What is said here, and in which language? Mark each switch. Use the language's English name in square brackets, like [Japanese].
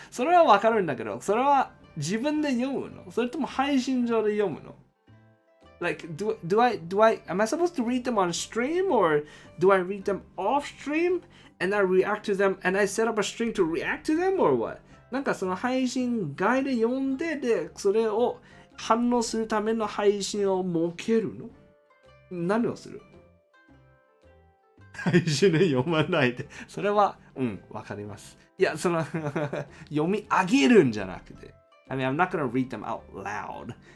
[Japanese] それはわかるんだけど、それは自分で読むの？それとも配信上で読むの？ [English] Like, do I, am I supposed to read them on stream or do I read them off stream and I react to them and I set up a stream to react to them or what? [Japanese] なんかその配信外で読んで、で、それを反応するための配信を設けるの？何をする？配信で読まないで。それは、わかります。いや、その読み上げるんじゃなくて。 [English] I mean, I'm not gonna read them out loud.